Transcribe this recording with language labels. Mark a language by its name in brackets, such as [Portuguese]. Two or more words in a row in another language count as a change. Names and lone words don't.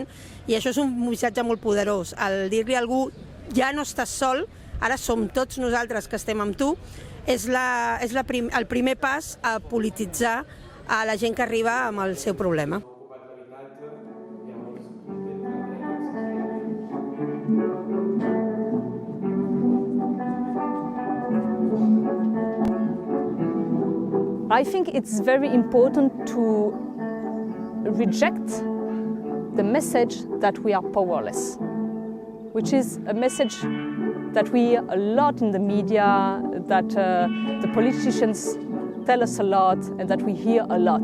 [Catalan] I això és un missatge molt poderós. El dir-li a algú, ja no estàs sol, ara som tots nosaltres que estem amb tu, és el primer pas a polititzar a la gent que arriba amb el seu problema. [English] I think it's very important to reject the message that we are powerless, which is a message that we hear a lot in the media, that the politicians tell us a lot and that we hear a lot.